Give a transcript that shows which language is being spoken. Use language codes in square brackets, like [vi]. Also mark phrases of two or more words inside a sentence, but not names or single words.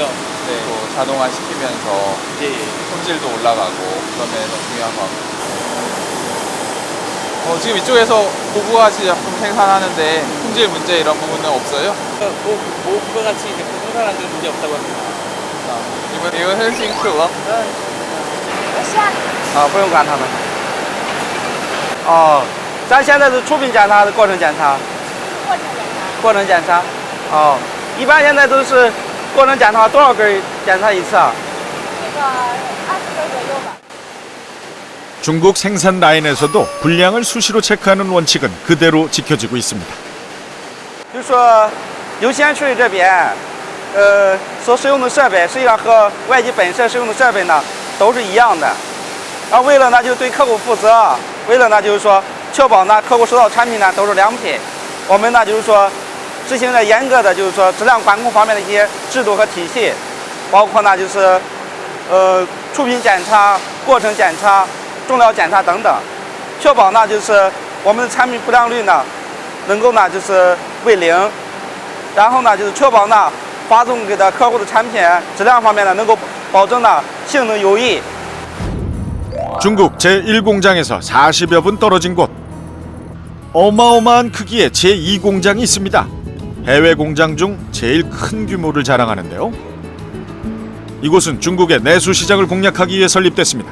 [ko] 네, 또 자동화 시키면서 품질도 올라가고 그런 면에서 중요한 것 같고. 지금 이쪽에서 고부가치 제품 생산하는데 품질 문제 이런 부분은 없어요? 고부가치 제품 생산하는 데는 문제 없다고 합니다. [zh] 你们很辛苦了。不用管他们。咱现在是出品检查的过程检查。过程检查。一般现在都是过程检查多少根检查一次啊？这个20根左右吧。 [ko] 중국 생산 라인에서도 분량을 수시로 체크하는 원칙은 그대로 지켜지고 있습니다. [zh] 就说油鲜处理这边，所使用的设备实际上和外籍本社使用的设备呢都是一样的。然后为了呢就对客户负责，为了呢就是说确保呢客户收到产品呢都是良品，我们呢就是说执行了严格的就是说质量管控方面的一些制度和体系。包括呢就是出品检查、过程检查、重量检查等等，确保呢就是我们的产品不良率呢能够呢就是为零，然后呢就是确保呢发送给的客户的产品质量方面呢能够保证呢性能优异。 [ko] 중국 제1공장에서 40여 분 떨어진 곳. 어마어마한 크기의 제2공장이 있습니다. 해외 공장 중 제일 큰 규모를 자랑하는데요. 이곳은 중국의 내수 시장을 공략하기 위해 설립됐습니다.